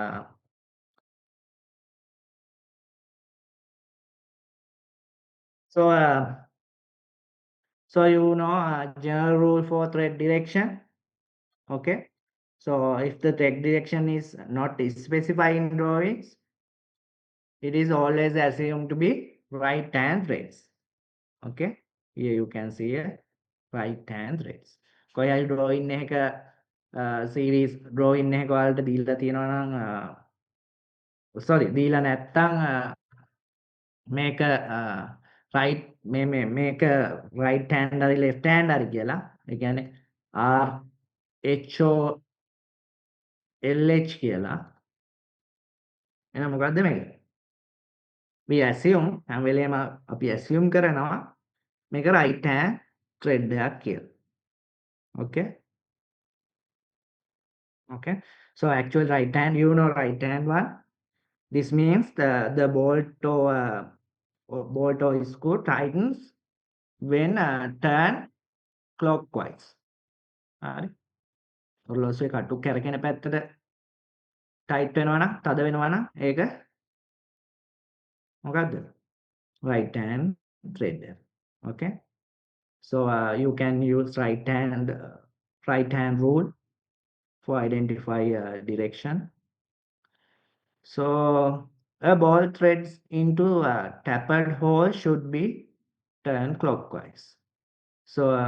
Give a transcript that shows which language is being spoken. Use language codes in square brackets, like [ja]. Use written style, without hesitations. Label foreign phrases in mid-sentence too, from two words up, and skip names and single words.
[en] So you know general rule for thread direction. Okay. So if the thread direction is not specified in drawings, it is always assumed to be right hand threads. Okay. Here you can see a right hand threads. [si] කොයි හරි drawing එක [en] series drawing [si] එක ඔයාලට දීලා තියෙනවා නම් sorry දීලා නැත්තම් මේක right මේක [en] right hand [si] හරි [en] left hand [si] හරි කියලා ඒ කියන්නේ R H O L H කියලා එහෙනම් මොකද්ද මේක [en] we assume [si] හැම වෙලේම අපි assume කරනවා මේක [en] right hand thread [si] එකක් කියලා okay [en] okay so actual right hand you know right hand one this means the bolt or screw tightens when turn clockwise [si] හරි ඔරලෝසුවේ කටු කැරකෙන පැත්තට ටයිට් වෙනවා නම් තද වෙනවා නම් ඒක [en] මොකද්ද right hand thread okay so you can use right hand rule for identify direction so a ball threads into a tapered hole should be turned clockwise so